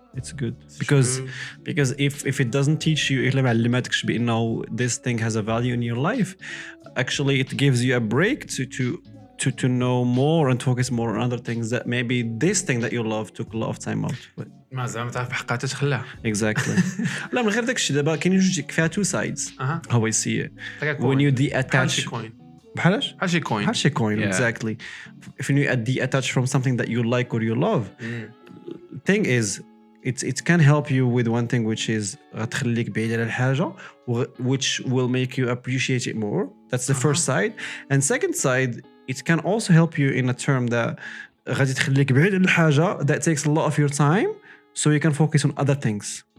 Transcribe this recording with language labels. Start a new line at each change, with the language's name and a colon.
English: It's good because if it doesn't teach you
Arabic: إلا ما علمتكش بأنه
English: this thing has a value in your life, actually it gives you a break to know more and focus more on other things that maybe this thing that you love took a lot of time out.
Arabic: ما زعما تعرف بحقها تخلع.
English: Exactly.
Arabic: لا من غير داك الشيء دابا كاينين جوج فيها
English: two sides. How I see it. When you detach.
Arabic: بحالاش؟ بحال شي coin.
English: Exactly. If you detach from something that you like or you love, thing is. It can help you with one thing which is
Arabic: غتخليك بعيد على الحاجة
English: which will make you appreciate it more. That's the first side. And second side, it can also help you in a term that
Arabic: غادي تخليك بعيد على الحاجة
English: that takes a lot of your time so you can focus on other things.